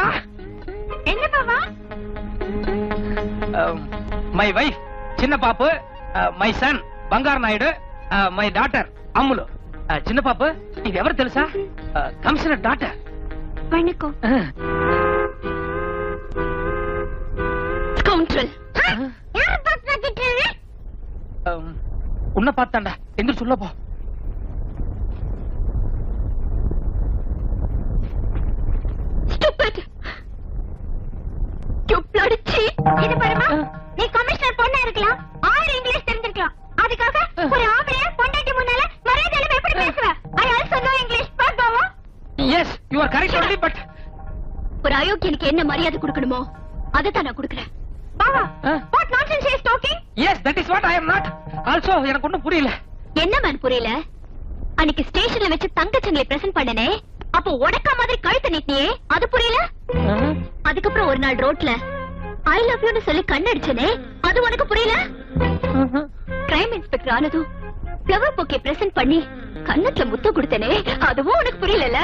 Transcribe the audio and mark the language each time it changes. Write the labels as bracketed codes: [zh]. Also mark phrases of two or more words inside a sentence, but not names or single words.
[ta] என்ன பாவா [en] my wife [ta] சின்ன பாப்பு [en] my son [ta] బంగారు నాయుడు [en] my daughter [ta] அம்முலு சின்ன பாப்பு இது [te] ఎవరు తెలుసా [en] commissioner daughter [ta] வணக்கம் ஸ்கவுண்ட்ரல் யார் பாத்து வச்சிட்டீங்க உன்னை பார்த்தாண்டா எந்திரிச்சு உள்ள போ [en] stupid you bloody cheat [ta] இது பாருமா நீ கமிஷனர் பொண்ணா இருக்கலாம் 6 இங்கிலீஷ் தெரிஞ்சிருக்கலாம் அதுக்காக ஒரு ஆம்பளைய பொண்டாட்டி முன்னால மரியாதையில எப்படி பேசுவ [en] I also know English but [ta] பாவா [en] yes you are correct only but [ta] ஒரு அயோக்கியனுக்கு என்ன மரியாதை கொடுக்கணுமோ அதை தான் நான் கொடுக்கறேன் [en] பாவா what nonsense he is talking yes that is what I am not also [ta] எனக்கு ஒண்ணும் புரியல என்ன மேன் புரியல அன்னைக்கு ஸ்டேஷன்ல வச்சு தங்கச்சங்களை பிரசன்ட் பண்ணனே அப்போ உடக்கா மாதிரி கழுத்து நீட்டியே அது புரியல அதுக்கப்புறம் ஒரு நாள் ரோட்ல [en] I love you [ta] சொல்லி கண்ணடிச்சனே அது உனக்கு புரியல [en] crime inspector [ta] ஆனதும் [en] flower bouquet present [ta] பண்ணி கண்ணத்துல முத்தம் கொடுத்தனே அதுவும் உனக்கு புரியல